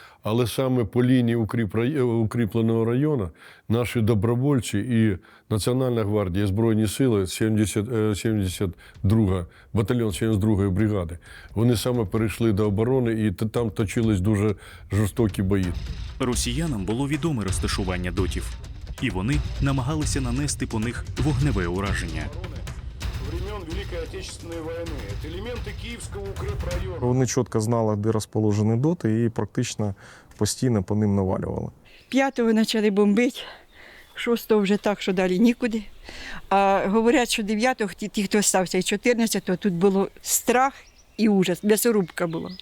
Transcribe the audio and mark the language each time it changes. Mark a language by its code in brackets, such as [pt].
[uk] Але саме по лінії укріпленого району наші добровольці і Національна гвардія, і Збройні сили, 72 батальйон 72-ї бригади, вони саме перейшли до оборони і там точились дуже жорстокі бої. Росіянам було відоме розташування дотів, і вони намагалися нанести по них вогневе ураження. [ru] Великой Отечественной войны. Это элементы Киевского укрепрайона. [uk] Вони чітко знали, де розположені доти, і практично постійно по ним навалювали. 5-го почали бомбити, 6-го вже так, що далі нікуди. А говорять, що 9-го, ті, хто стався, і 14-го, тут було страх і ужас, м'ясорубка була.